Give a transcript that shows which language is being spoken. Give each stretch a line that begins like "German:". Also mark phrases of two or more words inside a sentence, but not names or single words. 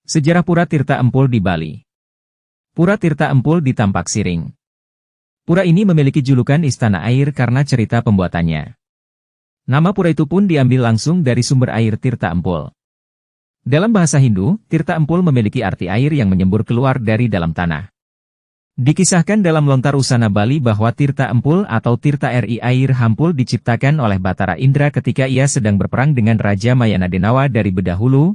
Indonesian: Sejarah Pura Tirta Empul di Bali. Pura Tirta Empul di Tampak Siring. Pura ini memiliki julukan Istana Air karena cerita pembuatannya. Nama pura itu pun diambil langsung dari sumber air Tirta Empul. Dalam bahasa Hindu, Tirta Empul memiliki arti air yang menyembur keluar dari dalam tanah. Dikisahkan dalam lontar usana Bali bahwa Tirta Empul atau Tirta Ri air hampul diciptakan oleh Batara Indra ketika ia sedang berperang dengan Raja Mayanadenawa dari Bedahulu.